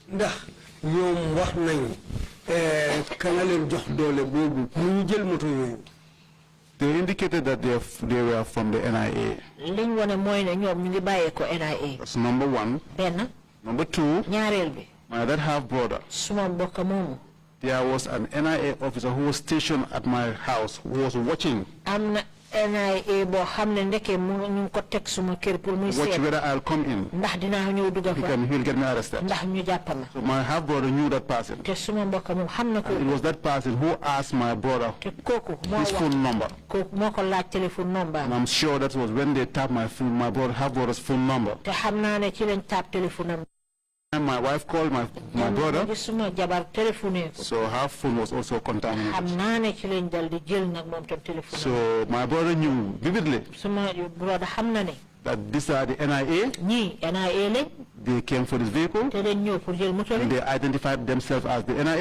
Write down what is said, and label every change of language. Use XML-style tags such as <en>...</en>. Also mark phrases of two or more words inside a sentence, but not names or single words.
<en>They indicated that they were from the NIA. That's number one. Number two, my other half-brother there was an NIA officer who was stationed at my house who was watching.</en> <wo>NIA bo xamne ndeke mu ñu ko tek suma kër pour muy</wo> <en>watch whether I'll come in.</en> <wo>Ndax dina ñëw dugga fa.</wo> <en>He'll get me arrested.</en> <wo>Ndax ñu jappama.</wo> <en>So my half brother knew that person.</en> <wo>Te suma mbokk mu xamna ko.</wo> <en>It was that person who asked my brother his phone number.</en> <wo>Koku moko laaj téléphone number.</wo> <en>And I'm sure that was when they tapped my half brother's phone number.</en> <wo>Te xamna ne ci lañ tap téléphone.</wo> <en>And my wife called my brother. So her phone was also contaminated. So my brother knew vividly that these are the NIA. They came for this vehicle. And they identified themselves as the NIA.</en>